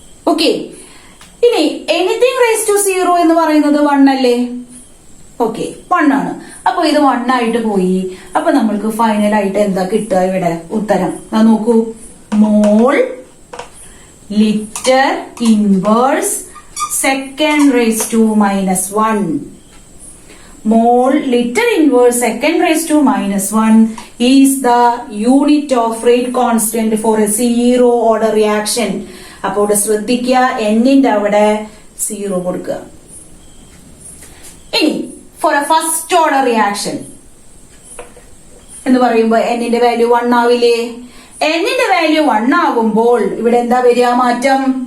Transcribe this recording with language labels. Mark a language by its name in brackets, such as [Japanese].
[Malayalam] Okay, ഇനി [English] anything raise to zero [Malayalam] എന്ന് പറയുന്നത് 1 അല്ലേ? ഓക്കെ, 1 ആണ്. അപ്പൊ ഇത് 1 ആയിട്ട് പോയി. അപ്പൊ നമ്മൾക്ക് ഫൈനൽ ആയിട്ട് എന്താ കിട്ടുക? ഇവിടെ ഉത്തരം നോക്കൂ, [English] Mole litre inverse second raise to -1. mole liter inverse second raised to minus 1 is the unit of rate constant for a zero order reaction. [Malayalam] അപ്പോൾ ഇവിടെ ശ്രദ്ധിക്കുക, എന്നിന്റെ അവിടെ 0 കൊടുക്കുക. ഇനി [English] for a first order reaction [Malayalam] എന്ന് പറയുമ്പോ എന്നിന്റെ വാല്യൂ 1 ആവില്ലേ? എന്നിന്റെ വാല്യൂ 1 ആകുമ്പോൾ ഇവിടെ എന്താ വരിക മാറ്റം?